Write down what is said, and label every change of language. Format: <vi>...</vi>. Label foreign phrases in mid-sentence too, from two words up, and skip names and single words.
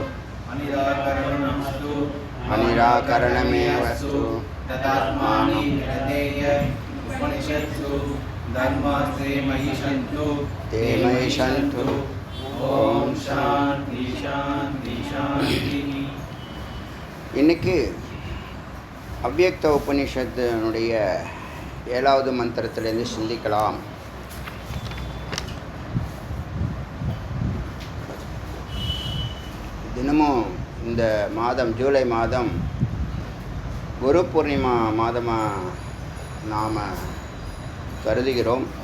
<sa>अनिराकरणमस्तु अनिराकरणमेवस्तु तदात्मानि विरदेय उपनिषत्सु धर्मास्ते मयि सन्तु ते मयि सन्तु। ओम शांति शांति शांति।</sa> <ta>இன்னைக்கு அவ்யக்த உபனிஷத்தினுடைய 7வது மந்திரத்திலிருந்து சிந்திக்கலாம். தினமும் இந்த மாதம் ஜூலை மாதம் குரு பூர்ணிமா மாதமாக நாம் கருதுகிறோம்.</ta>